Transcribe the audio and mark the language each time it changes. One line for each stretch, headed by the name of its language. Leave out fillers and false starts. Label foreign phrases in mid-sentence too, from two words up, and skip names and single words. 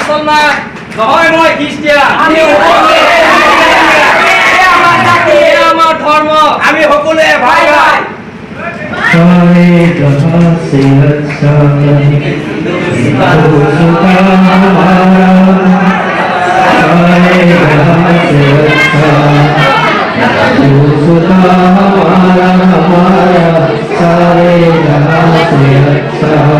Assamese: মুছলমান নহয় মই খ্ৰীষ্টিয়ান আমি সকলোৱে আমাৰ ধৰ্ম আমি সকলোৱে ভাই ভাই
Hindi: सारे जहां से अच्छा हिंदुस्तान हमारा सारे जहां से अच्छा हिंदुस्तान हमारा सारे जहां से अच्छा